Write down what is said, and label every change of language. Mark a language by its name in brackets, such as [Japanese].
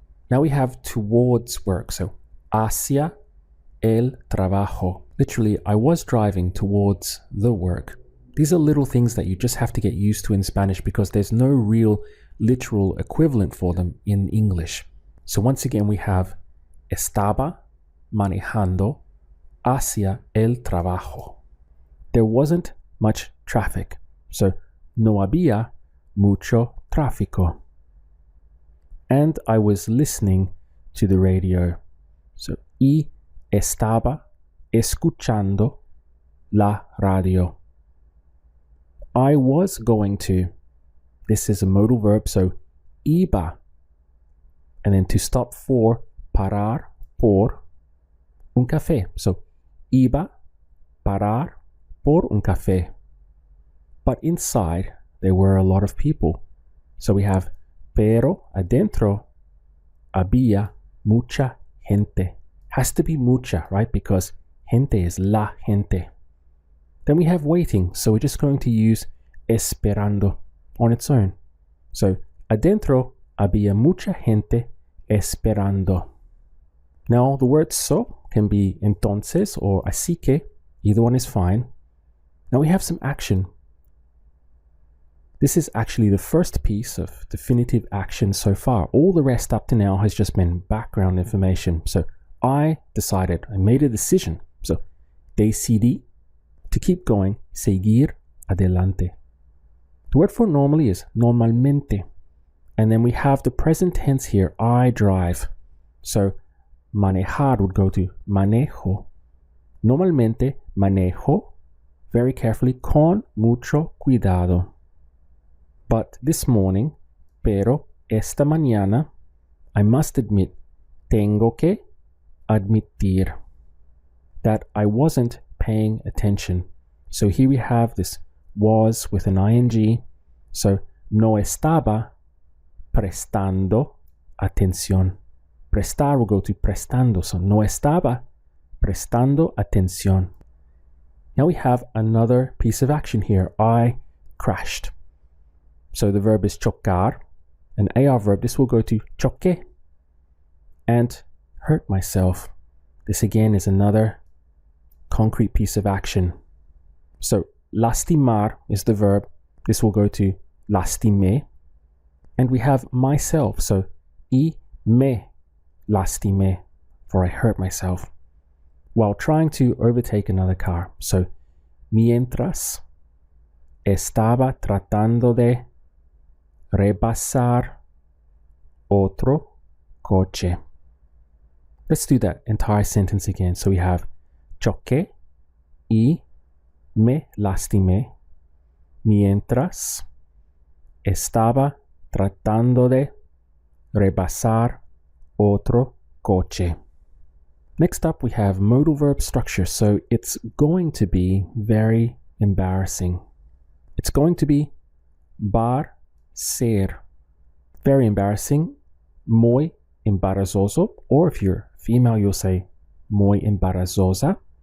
[English] Now we have towards work. So [Spanish] hacia el trabajo. [English] Literally, I was driving towards the work. These are little things that you just have to get used to in Spanish because there's no real literal equivalent for them in English. So once again, we have [Spanish] estaba manejando hacia el trabajo. [English] There wasn't much traffic. [Spanish] So no había mucho tráfico. [English] And I was listening to the radio. [Spanish] So y estaba escuchando la radio. [English] I was going to. This is a modal verb, so iba. And then to stop for, [Spanish] parar por un café. So iba parar por un café. [English] But inside, there were a lot of people. So we have [Spanish] pero adentro había mucha gente. [English] Has to be mucha, right? Because gente is la gente. Then we have waiting, so we're just going to use esperando on its own. [Spanish] So adentro había mucha gente esperando. [English] Now the word so can be entonces or [Spanish] así que, [English] either one is fine. Now we have some action. This is actually the first piece of definitive action so far. All the rest up to now has just been background information. So I decided, I made a decision. So decidí to keep going, [Spanish] seguir adelante. [English] The word for normally is normalmente. And then we have the present tense here, I drive. So manejar would go to manejo. [Spanish] Normalmente manejo, [English] very carefully, [Spanish] con mucho cuidado. [English] But this morning, [Spanish] pero esta mañana, [English] I must admit, [Spanish] tengo que admitir [English] that I wasn't paying attention. So here we have this was with an ing. [Spanish] So no estaba prestando atención. Prestar [English] will go to [Spanish] prestando. So no estaba prestando atención. [English] Now we have another piece of action here. I crashed. So the verb is chocar. An AR verb, this will go to choqué. And hurt myself. This again is another concrete piece of action. So lastimar is the verb. This will go to lastimé. And we have myself. So [Spanish] y me lastimé, [English] for I hurt myself while trying to overtake another car. [Spanish] So mientras estaba tratando de rebasar otro coche. [English] Let's do that entire sentence again. So we have [Spanish] choqué y me lastimé mientras estaba tratando de rebasar otro coche. [English] Next up, we have modal verb structure. So it's going to be very embarrassing. It's going to be bar ser. Very embarrassing. [Spanish] Muy embarazoso. [English] Or if you're female, you'll say [Spanish] muy embarazosa.